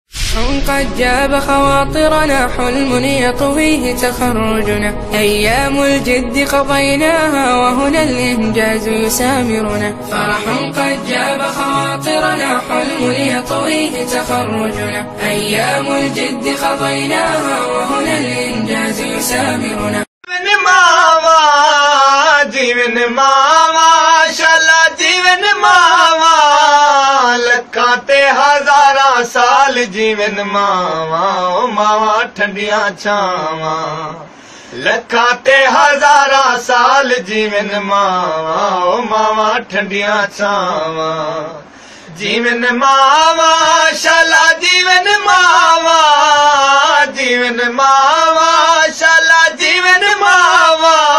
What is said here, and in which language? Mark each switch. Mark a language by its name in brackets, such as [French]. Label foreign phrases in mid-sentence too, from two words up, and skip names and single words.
[Arabic] قد جاب خواطرنا حلم يطويه تخرجنا، أيام الجد قضيناها وهنا الإنجاز يسامرنا. فرح قد جاب خواطرنا حلم يطويه تخرجنا، أيام الجد قضيناها وهنا الإنجاز يسامرنا. [Punjabi] جیون ماواں شالا جیون ماواں لکھاں تے ہزاراں سال جیون ماواں ماواں ٹھنڈیاں چھاواں لکھاں تے ہزاراں سال جیون ماواں ماواں ٹھنڈیاں چھاواں جیون ماواں شالا جیون ماواں جیون ماواں شالا جیون ماواں